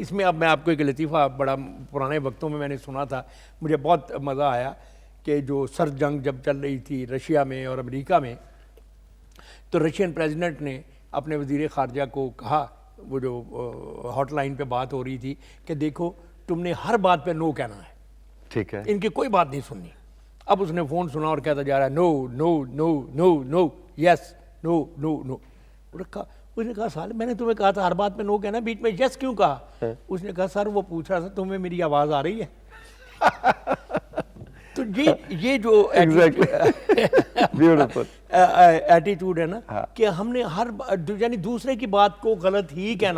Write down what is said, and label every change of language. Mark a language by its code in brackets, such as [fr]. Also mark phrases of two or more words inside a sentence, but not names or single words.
[ur] اس میں اب میں آپ کو ایک لطیفہ بڑا پرانے وقتوں میں نے سنا تھا, مجھے بہت مزہ آیا کہ جو سرد جنگ جب چل رہی تھی رشیا میں اور امریکہ میں, تو [en] Russian president [ur] نے اپنے وزیر خارجہ کو کہا, وہ جو [en] hot line [ur] پہ بات ہو رہی تھی, کہ دیکھو تم نے ہر بات پہ نو کہنا ہے, ٹھیک ہے, ان کی کوئی بات نہیں سننی. اب اس نے فون سنا اور کہتا جا رہا ہے [en] no no no no no yes no no no. [ur] اس نے کہا سال میں نے تمہیں کہا تھا ہر بات میں نو کہنا, بیچ میں یس کیوں کہا؟ اس نے کہا سر وہ پوچھ رہا تھا تمہیں میری آواز آ رہی ہے. تو یہ جو ایٹیٹیوڈ ہے نا کہ ہم نے ہر یعنی دوسرے کی بات کو غلط ہی کہنا,